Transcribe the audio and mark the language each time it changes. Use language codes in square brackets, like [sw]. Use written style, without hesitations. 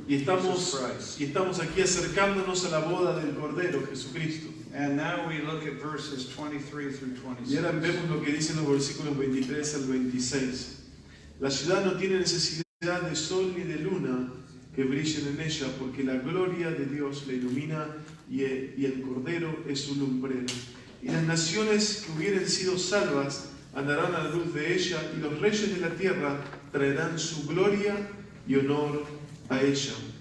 [es] Y [en] Jesus Christ. [es] estamos aquí acercándonos a la boda del Cordero, Jesucristo. [en] And now we look at verses 23 through [es] Y ahora [en] 26. [es] vemos lo que dicen los versículos 23 al 26. La ciudad no tiene necesidad de sol ni de luna que brillen en ella, porque la gloria de Dios la ilumina y el Cordero es su lumbrera. Y las naciones que hubieren sido salvas andarán a la luz de ella, y los reyes de la tierra traerán su gloria y honor a ella.